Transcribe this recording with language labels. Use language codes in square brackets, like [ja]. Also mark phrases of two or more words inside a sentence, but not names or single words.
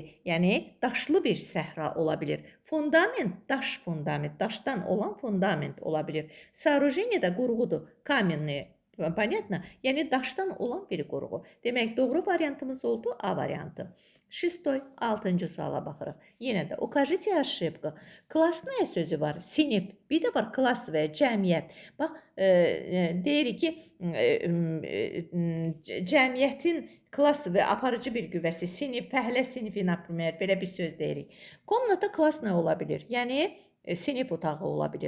[az] Yəni daşlı bir səhra ola bilər. Fundament, daş fundament, daşdan olan fundament ola bilər. Сооружение də qurğudur. Kamenny. Понятно? Yəni daşdan olan bir qurğu. Demək, doğru variantımız oldu A variantı. Şestoy, 6-cı suala baxırıq. Yenə də [ru] укажите ошибку. [az] Klasnaya sözü var, sinif. Bir də var klass və cəmiyyət. Bax, deyirik ki, cəmiyyətin klass və aparıcı bir qüvvəsi, sinif, fəhlə sinifi, например, belə bir söz deyirik. Komnata klasnaya ola bilər. Yəni, sinif otağı ola bilər.